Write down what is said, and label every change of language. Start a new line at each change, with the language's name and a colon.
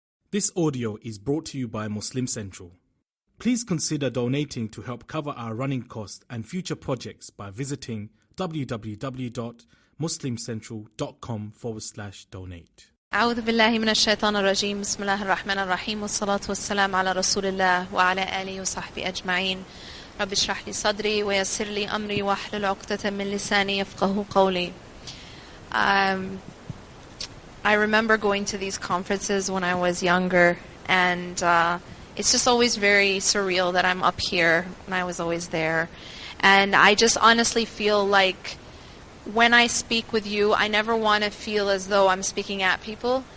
English: This audio is brought to you by Muslim Central. Please consider donating to help cover our running costs and future projects by visiting www.muslimcentral.com/donate.
Arabic: أعوذ بالله من الشيطان الرجيم بسم الله الرحمن الرحيم والصلاة والسلام على رسول الله وعلى آله وصحبه أجمعين رب اشرح لي صدري ويسر لي أمري واحلل عقدة من لساني يفقهوا قولي.
English: I remember going to these conferences when I was younger, and it's just always very surreal that I'm up here when I was always there. And I just honestly feel like when I speak with you, I never want to feel as though I'm speaking at people.